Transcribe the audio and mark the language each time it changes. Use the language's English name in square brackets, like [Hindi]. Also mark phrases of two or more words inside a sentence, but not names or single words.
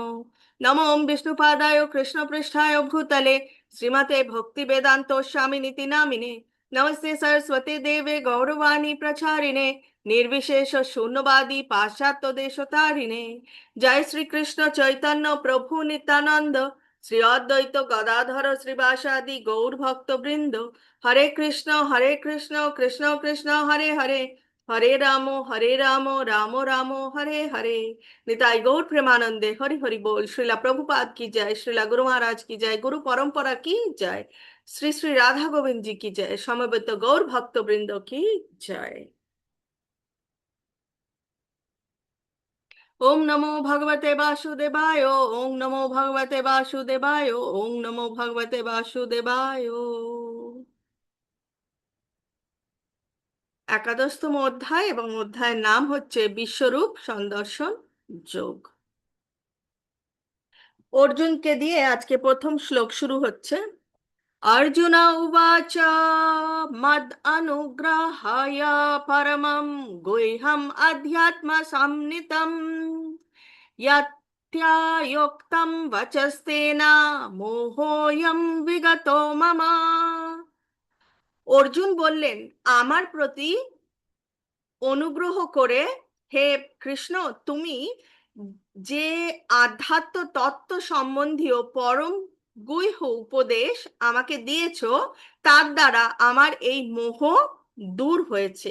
[Sanskrit] नमो विष्णुपादाय कृष्णपृष्ठाय भूतले श्रीमते भक्तिवेदान्त स्वामिनिति नामिने। नमस्ते सरस्वती देवे गौरवाणी प्रचारिणे निर्विशेष शून्यवादी पाश्चात्य देशतारिणे। जय श्री कृष्ण चैतन्य प्रभु नित्यानंद श्री अद्वैत गदाधर श्रीवासादि गौर भक्त वृंद। हरे कृष्ण कृष्ण कृष्ण हरे हरे, हरे राम राम राम हरे हरे। [Bangla] নিতাই গৌর প্রেমানন্দে হরি হরি বোল। [Hindi] श्रीला प्रभुपाद की जय, श्रीला गुरु महाराज की जय, गुरु परंपरा की जय, श्री श्री राधा गोविंद जी की जय, समवेत गौर भक्त वृंद की जय। [Sanskrit] ओम नमो भगवते वासुदेवाय, ओम नमो भगवते वासुदेवाय, ओम नमो भगवते वासुदेवाय। [Bangla] একাদশতম অধ্যায় এবং অধ্যায়ের নাম হচ্ছে বিশ্বরূপ সন্দর্শন যোগ। অর্জুনকে দিয়ে আজকে প্রথম শ্লোক শুরু হচ্ছে। [Sanskrit] অর্জুন উবাচ মদ অনুগ্রহায় পরমং গুহ্যম অধ্যাত্ম সম্নিতম यत्यायोक्तं वचस्तेन मोहोऽयं विगतो मम। [Bangla] অর্জুন বললেন, আমার প্রতি অনুগ্রহ করে হে কৃষ্ণ, তুমি যে আধ্যাত্ম তত্ত্ব সম্বন্ধীয় পরম গুহ্য উপদেশ আমাকে দিয়েছ, তার দ্বারা আমার এই মোহ দূর হয়েছে।